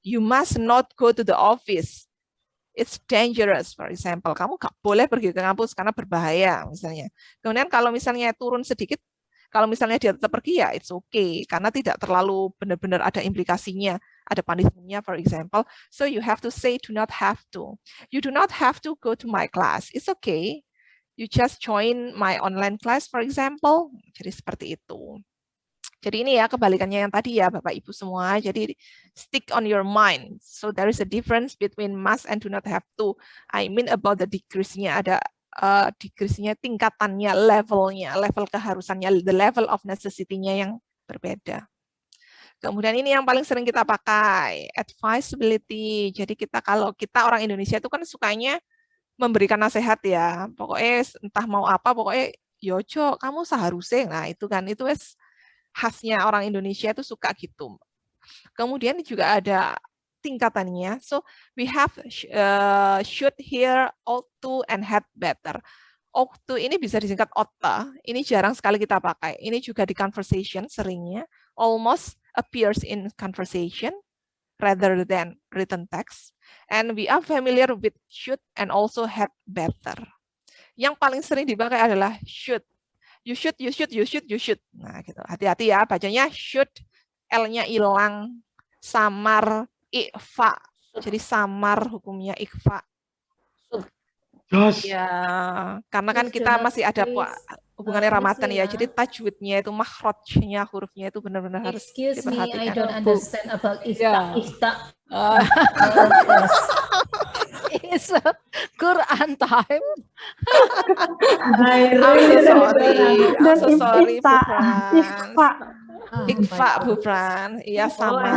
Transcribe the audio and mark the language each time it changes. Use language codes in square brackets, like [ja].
[en] You must not go to the office. It's dangerous, for example. [id] Kamu nggak boleh pergi ke kampus karena berbahaya, misalnya. Kemudian kalau misalnya turun sedikit, kalau misalnya dia tetap pergi ya it's okay, karena tidak terlalu benar-benar ada implikasinya, ada punishment-nya, for example. [en] So you have to say do not have to. You do not have to go to my class. It's okay. You just join my online class, for example. [id] Jadi seperti itu. Jadi ini ya kebalikannya yang tadi ya Bapak Ibu semua. [en] Jadi stick on your mind. So there is a difference between must and do not have to. [id] I mean about the decrease-nya, ada decrease-nya, tingkatannya, levelnya, level keharusannya, the level of necessity-nya yang berbeda. Kemudian ini yang paling sering kita pakai, advisability. Jadi kalau kita orang Indonesia itu kan sukanya memberikan nasihat ya. Pokoknya entah mau apa, pokoknya yojo kamu seharusnya. Nah itu kan, itu khasnya orang Indonesia itu suka gitu. Kemudian juga ada tingkatannya. [en] So we have should, hear, ought to, and had better. [id] Ought to ini bisa disingkat otta. Ini jarang sekali kita pakai. Ini juga di conversation seringnya. [en] Almost appears in conversation rather than written text. And we are familiar with should and also had better. [id] Yang paling sering dipakai adalah should. You should, you should, you should, you should. Nah, gitu. Hati-hati ya, bacanya should, L-nya hilang, samar, ikfa. Jadi samar hukumnya ikfa. Ya, karena kan kita masih ada hubungannya ramatan ya. Jadi tajwidnya itu makhrajnya, hurufnya itu benar-benar harus diperhatikan. [en] Excuse me, I don't understand about ifta. Ifta. It's a Quran time. I'm so sorry, Bu Frans. Ikfa, Bu Frans. Iya, sama.